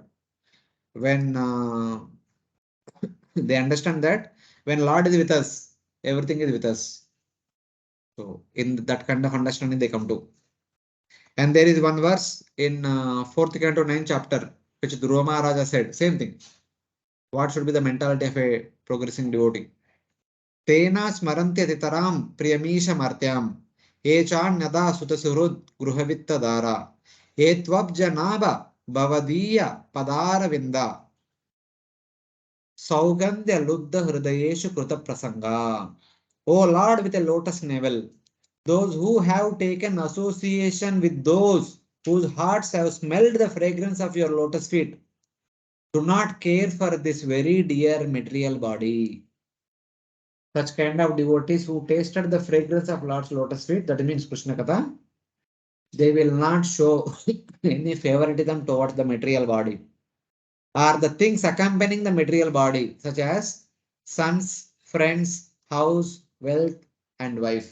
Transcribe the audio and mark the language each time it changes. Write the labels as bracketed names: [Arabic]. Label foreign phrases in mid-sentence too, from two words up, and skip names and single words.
[English] When they understand that when Lord is with us, everything is with us. So in that kind of understanding they come to. And there is one verse in 4th canto 9th chapter, which Dhruva Maharaja said, same thing. What should be the mentality of a progressing devotee? [Sanskrit] Tena smarantya titaram priyamisha martyam echanyada sutasuhrud gruhavitta dara etvabjanaba bhavadiya padara vinda saugandhya luddha hridayeshu kruta prasanga. [English] O Lord with a lotus navel, those who have taken association with those whose hearts have smelled the fragrance of your lotus feet do not care for this very dear material body. Such kind of devotees who tasted the fragrance of Lord's lotus feet, that means Krishna Katha, they will not show any favoritism towards the material body or the things accompanying the material body, such as sons, friends, house, wealth, and wife.